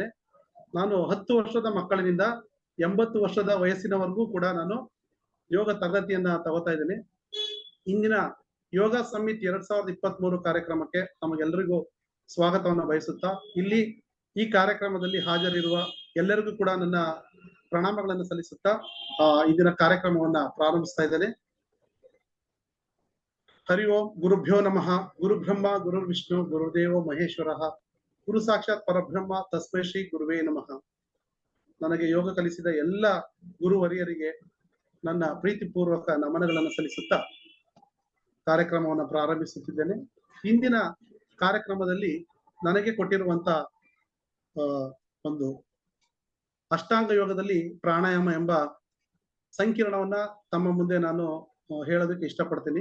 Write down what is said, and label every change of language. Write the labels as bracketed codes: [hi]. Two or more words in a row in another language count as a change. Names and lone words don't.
[kn] ನಾನು 10 ವರ್ಷದ ಮಕ್ಕಳಿನಿಂದ 80 ವರ್ಷದ ವಯಸ್ಸಿನವರೆಗೂ ಕೂಡ ನಾನು ಯೋಗ ತರಗತಿಯನ್ನ ತಗೋತಾ ಇದ್ದೇನೆ. ಇಂದಿನ ಯೋಗ ಸಮಿಟ್ 2023 ಕಾರ್ಯಕ್ರಮಕ್ಕೆ ನಮಗೆಲ್ಲರಿಗೂ ಸ್ವಾಗತವನ್ನ ಬಯಸುತ್ತಾ, ಇಲ್ಲಿ ಈ ಕಾರ್ಯಕ್ರಮದಲ್ಲಿ ಹಾಜರಿರುವ ಎಲ್ಲರಿಗೂ ಕೂಡ ನನ್ನ ಪ್ರಣಾಮಗಳನ್ನು ಸಲ್ಲಿಸುತ್ತಾ ಇಂದಿನ ಕಾರ್ಯಕ್ರಮವನ್ನ ಪ್ರಾರಂಭಿಸ್ತಾ ಇದ್ದೇನೆ. [sa] ಹರಿ ಓಂ ಗುರುಭ್ಯೋ ನಮಃ. ಗುರು ಬ್ರಹ್ಮ ಗುರು ವಿಷ್ಣು ಗುರುದೇವೋ ಮಹೇಶ್ವರ ಗುರು ಸಾಕ್ಷಾತ್ ಪರಬ್ರಹ್ಮ ತಸ್ಮೈ ಶ್ರೀ ಗುರುವೇ ನಮಃ. [kn] ನನಗೆ ಯೋಗ ಕಲಿಸಿದ ಎಲ್ಲ ಗುರುವರಿಯರಿಗೆ ನನ್ನ ಪ್ರೀತಿಪೂರ್ವಕ ನಮನಗಳನ್ನು ಸಲ್ಲಿಸುತ್ತಾ ಕಾರ್ಯಕ್ರಮವನ್ನು ಪ್ರಾರಂಭಿಸುತ್ತಿದ್ದೇನೆ. ಇಂದಿನ ಕಾರ್ಯಕ್ರಮದಲ್ಲಿ ನನಗೆ ಕೊಟ್ಟಿರುವಂತ ಒಂದು ಅಷ್ಟಾಂಗ ಯೋಗದಲ್ಲಿ ಪ್ರಾಣಾಯಾಮ ಎಂಬ ಸಂಕೀರ್ಣವನ್ನ ತಮ್ಮ ಮುಂದೆ ನಾನು ಹೇಳೋದಕ್ಕೆ ಇಷ್ಟಪಡ್ತೀನಿ.